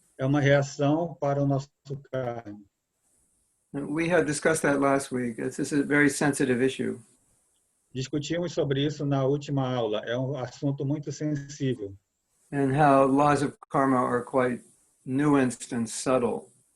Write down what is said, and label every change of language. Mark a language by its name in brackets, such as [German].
[Portuguese] É uma reação para o nosso karma. [English] We had discussed that last week. This is a very sensitive issue. [Portuguese] Discutimos sobre isso na última aula. É assunto muito sensível. [English] And how laws of karma are quite nuanced and subtle.